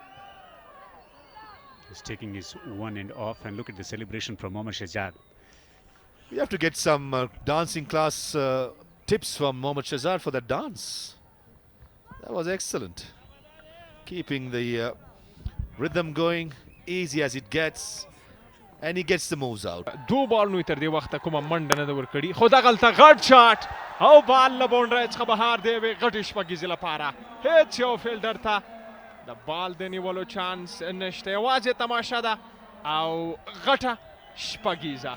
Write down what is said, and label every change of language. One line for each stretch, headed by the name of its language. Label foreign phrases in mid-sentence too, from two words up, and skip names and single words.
English: He's taking his one end off, and look at the celebration from Mohammad Shahzad. We have to get some dancing class tips from Mohammad Shahzad for that dance. That was excellent. Keeping the rhythm going, easy as it gets, and he gets the moves out.
Pashto: دو بال نو تر دې وخته کومه منډه نه ده ورکړې خو دغلته غټ شاټ او بال له باونډرۍ څخه بهر دی یوې غټې شپږیزې لپاره هېڅ یو فیلډر ته د بال د نیولو چانس نشته یوازې تماشه ده او غټه شپږیزه